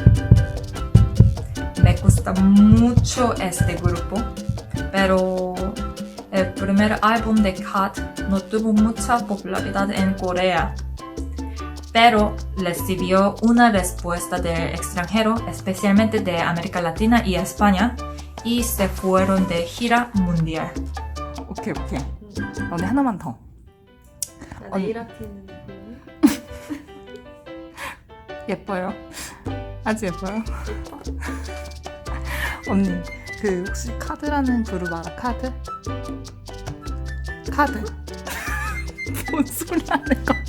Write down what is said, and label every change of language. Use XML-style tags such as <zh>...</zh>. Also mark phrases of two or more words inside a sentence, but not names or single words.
<es>Me gusta mucho este grupo, pero el primer álbum de CAD no tuvo mucha popularidad en Corea, pero recibió una respuesta del extranjero, especialmente de América Latina y España, y se fueron de gira mundial.</es> <ko>오케이. 언니 하나만 더. 나 네일 아트는 보이니? 예뻐요. 아주 예뻐요. 예뻐? 언니 그 혹시 카드라는 그룹 알아? 카드? 뭔 소리 하는 거야?</ko>